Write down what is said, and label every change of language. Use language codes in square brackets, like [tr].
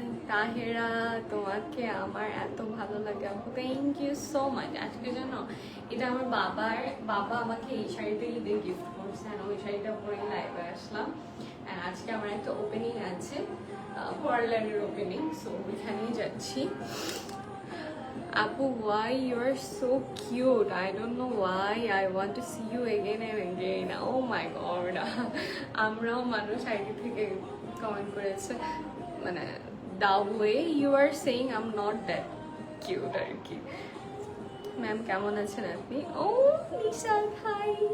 [bn] তাহেরা, তোমাকে আমার এত ভালো লাগে আপু, [en] Thank you so much. [bn] আজকে জানো, এটা আমার বাবা আমাকে এই শাড়িটা ঈদে গিফট করছে, আর ওই শাড়িটা পরে লাইভে আসলাম। আর আজকে আমার একটা ওপেনিং আছে, পার্লারের ওপেনিং, সো ওইখানেই যাচ্ছি। [en] Apu, why you are so cute? I don't know why I want to see you again and again. Oh my god. [bn] আমরাও মানুষ আইডি থেকে কমেন্ট করেছে, মানে [en] the way you are saying I'm not that cute [bn] আর কি। Ma'am কেমন আছেন আপনি? ও নিশাল ভাই,